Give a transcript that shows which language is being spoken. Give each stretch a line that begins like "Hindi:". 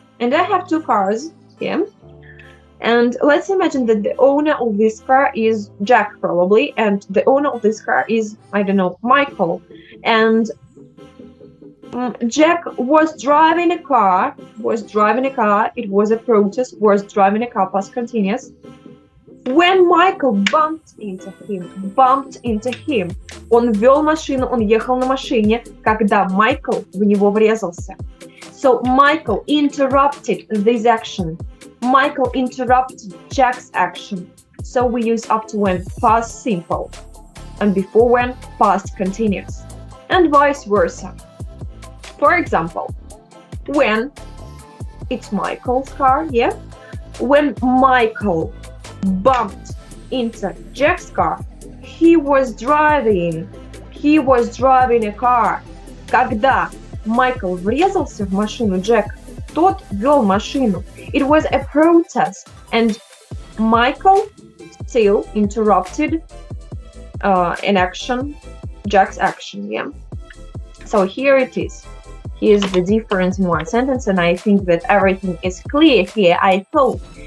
English: And I have 2 cars here. And let's imagine that the owner of this car is Jack probably, and the owner of this car is, I don't know, Michael. And Jack was driving a car, it was a process, was driving a car, past continuous. When Michael bumped into him.
Russian: Он вел машину, он ехал на машине, когда Майкл в него врезался.
English: So Michael interrupted this action. Michael interrupted Jack's action. So we use up to when, past simple. And before when, past continuous. And vice versa. For example, when it's Michael's car, yeah? When Michael bumped into Jack's car, he was driving a car.
Russian: Когда Майкл врезался в машину Джек, тот вел машину.
English: It was a process, and Michael still interrupted an action, Jack's action, yeah? So here it is. here's the difference in one sentence, and I think that everything is clear here, I hope.